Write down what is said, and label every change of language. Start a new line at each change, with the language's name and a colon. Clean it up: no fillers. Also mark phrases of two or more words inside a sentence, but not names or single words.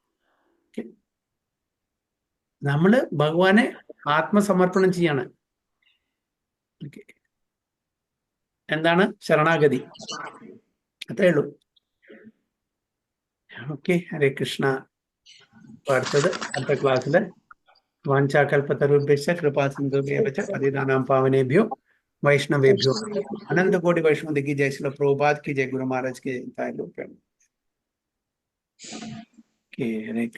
Malayalam: നമ്മള് ഭഗവാനെ ആത്മസമർപ്പണം ചെയ്യാണ്. എന്താണ് ശരണാഗതി, അത്രേ ഉള്ളൂ. ഓക്കെ, ഹരേ കൃഷ്ണ. അടുത്തത് അടുത്ത ക്ലാസ്സില്
Sanskrit: വാഞ്ചാകൽപതരുഭ്യശ്ച കൃപാ സിന്ധുഭ്യശ്ച പതിതാനാം പാവനേഭ്യോ वैष्णवेभ्यो
Hindi: अनंत कोटि वैष्णव की जय, श्रील प्रभुपाद की जय, गुरु महाराज की जय।
English: Okay, Hare